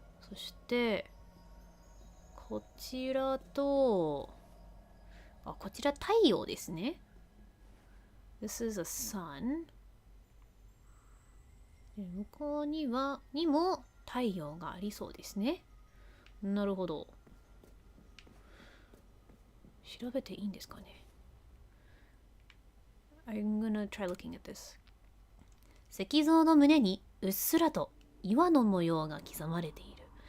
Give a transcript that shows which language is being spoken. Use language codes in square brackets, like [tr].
[ja] そしてこちらとこちら太陽ですね。 [en] This is a sun. [ja] 向こうにも太陽がありそうですね。なるほど。調べていいんですかね。 [en] I'm gonna try looking at this. [ja] 石像の胸にうっすらと岩の模様が刻まれている。